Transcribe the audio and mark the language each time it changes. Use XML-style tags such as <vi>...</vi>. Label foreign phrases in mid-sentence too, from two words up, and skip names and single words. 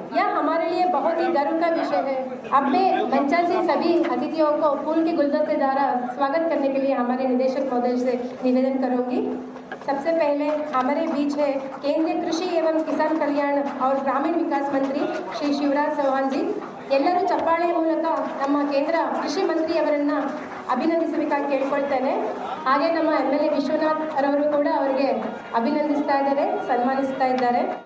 <hi>यह हमारे लिए बहुत ही गर्व का विषय है। अब मैं मंचासीन सभी अतिथियों को फूल के गुलदस्ते द्वारा स्वागत करने के लिए हमारे निदेशक महोदय से निवेदन करूंगी। सबसे पहले हमारे बीच है केंद्रीय कृषि एवं किसान कल्याण और ग्रामीण विकास मंत्री श्री शिवराज चौहान जी।</hi> <kn>ಎಲ್ಲರೂ ಚಪ್ಪಾಳೆ ಮೂಲಕ ನಮ್ಮ ಕೇಂದ್ರ ಕೃಷಿ ಮಂತ್ರಿ ಅವರನ್ನ ಅಭಿನಂದಿಸಬೇಕಾಗಿ ಕೇಳ್ಕೊಳ್ತೇನೆ. ಹಾಗೆ ನಮ್ಮ MLA ವಿಶ್ವನಾಥ್ ರವರು ಕೂಡ ಅವರಿಗೆ ಅಭಿನಂದಿಸ್ತಾ ಇದ್ದಾರೆ, ಸನ್ಮಾನಿಸ್ತಾ ಇದ್ದಾರೆ.</kn>